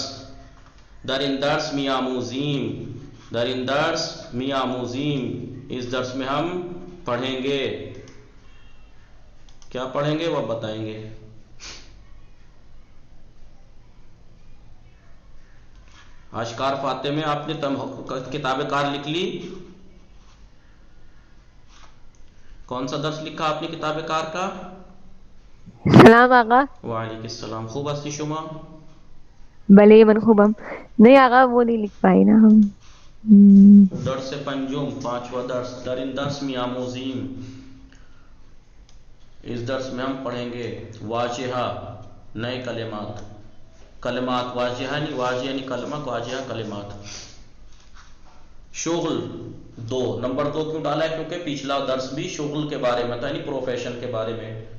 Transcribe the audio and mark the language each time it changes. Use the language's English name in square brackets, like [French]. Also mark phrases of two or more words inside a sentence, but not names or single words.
[Persian] در این درس می آموزیم، در این درس می آموزیم. [Urdu] اس درس میں ہم پڑھیں گے. کیا پڑھیں گے وہ بتائیں گے. اشکار فاتح میں آپ نے کتاب کار لکھ لی. کون سا درس لکھا آپ نے کتاب کار کا؟ [Persian] سلام آقا. [Arabic] وعلیکم السلام. [Persian] خوب هستی شما؟ بلے من خوبم. [Urdu] نہیں آقا وہ نہیں لکھ پائی نا ہم. [Persian] درس پنجم [Urdu] پانچواں درس. [Persian] در این درس می آموزیم، [Urdu] اس درس میں ہم پڑھیں گے واجہہ، [Persian] نئے کلمات. [Urdu] کلمات واجہہ نہیں، واجہ یعنی کلمہ، واجہہ کلمات. [Persian] شغل دو، [Urdu] نمبر 2 کیوں ڈالا ہے؟ کیونکہ پچھلا درس بھی شغل کے بارے میں تھا، یعنی پروفیشن کے بارے میں.